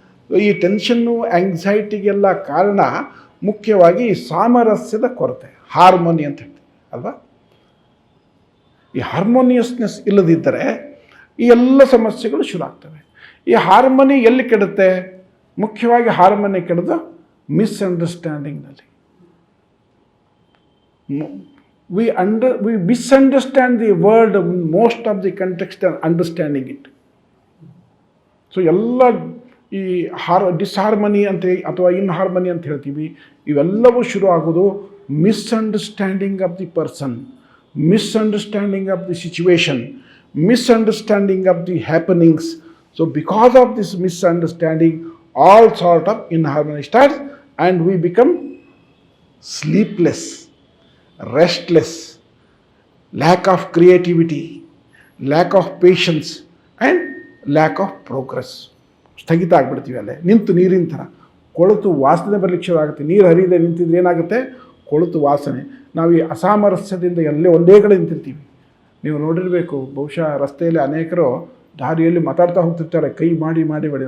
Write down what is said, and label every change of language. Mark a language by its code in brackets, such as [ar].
[kn] ಈ ಟೆನ್ಷನ್ನು ಆ್ಯಂಗ್ಸೈಟಿಗೆಲ್ಲ ಕಾರಣ ಮುಖ್ಯವಾಗಿ ಸಾಮರಸ್ಯದ ಕೊರತೆ, ಹಾರ್ಮೋನಿ ಅಂತ ಹೇಳ್ತೀವಿ ಅಲ್ವಾ. ಈ ಹಾರ್ಮೋನಿಯಸ್ನೆಸ್ ಇಲ್ಲದಿದ್ದರೆ ಈ ಎಲ್ಲ ಸಮಸ್ಯೆಗಳು ಶುರು ಆಗ್ತವೆ. ಈ ಹಾರ್ಮೋನಿ ಎಲ್ಲಿ ಕೆಡುತ್ತೆ? ಮುಖ್ಯವಾಗಿ harmony ಕೆಡೋದು ಮಿಸ್ಅಂಡರ್ಸ್ಟ್ಯಾಂಡಿಂಗ್ನಲ್ಲಿ. [en] we misunderstand the word most of the context and understanding it. [kn] So ಎಲ್ಲ ಈ ಡಿಸ್ಹಾರ್ಮನಿ ಅಂತ ಅಥವಾ ಇನ್ಹಾರ್ಮನಿ ಅಂತ ಹೇಳ್ತೀವಿ, ಇವೆಲ್ಲವೂ ಶುರು ಆಗೋದು [en] Misunderstanding of the person, misunderstanding of the situation, misunderstanding of the happenings. So because of this misunderstanding, all sort of inharmony starts and we become sleepless, restless, lack of creativity, lack of patience and lack of progress. [kn] ಸ್ಥಗಿತ ಆಗಿಬಿಡ್ತೀವಿ, ಅಲ್ಲೇ ನಿಂತು ನೀರಿನ ಥರ ಕೊಳೆತು ವಾಸನೆ ಬರಲಿಕ್ಕೆ ಶುರು ಆಗುತ್ತೆ. ನೀರು ಹರಿಯದೆ ನಿಂತಿದ್ರೆ ಏನಾಗುತ್ತೆ? ಕೊಳೆತು ವಾಸನೆ. ನಾವು ಈ ಅಸಾಮರಸ್ಯದಿಂದ ಎಲ್ಲೇ ಒಂದೇ ಕಡೆ ನಿಂತಿರ್ತೀವಿ. ನೀವು ನೋಡಿರಬೇಕು, ಬಹುಶಃ ರಸ್ತೆಯಲ್ಲಿ ಅನೇಕರು ದಾರಿಯಲ್ಲಿ ಮಾತಾಡ್ತಾ ಹೋಗ್ತಿರ್ತಾರೆ, ಕೈ ಮಾಡಿ ಮಾಡಿ ಮಾಡಿ.